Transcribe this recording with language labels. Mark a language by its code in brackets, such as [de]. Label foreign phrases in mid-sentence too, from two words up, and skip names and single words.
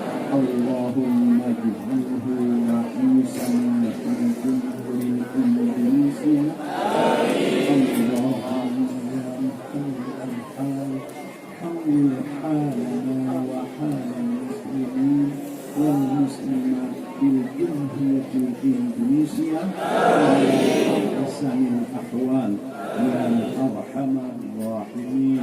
[ar] اللهم اجعله رئيسا في جمهوري إندونيسيا. حول حالنا وحال المسلمين والمسلمات بالجمهورية الإندونيسية وأحسن الأحوال يا أرحم الراحمين.